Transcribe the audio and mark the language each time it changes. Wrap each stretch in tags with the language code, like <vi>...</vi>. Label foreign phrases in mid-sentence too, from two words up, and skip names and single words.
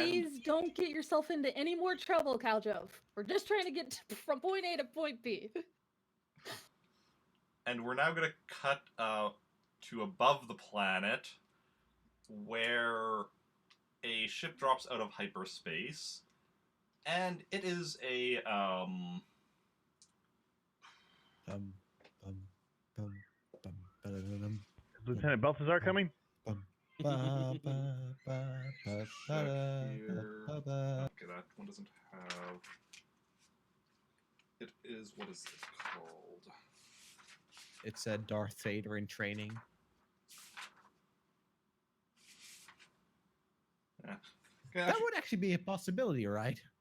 <en>Please don't get yourself into any more trouble, Khaljov. We're just trying to get from point A to point B. and we're now going to cut to above the planet, where a ship drops out of hyperspace, and it is a Bum, bum, bum, bum, ba-da-da-dum, Is Lieutenant Balthazar coming? bum, ba, ba, ba, ba, Check ba, here. ba, ba. Okay, that one doesn't have. It is, what is this called? It said Darth Vader in training. Yeah. That would actually be a possibility, right?</en>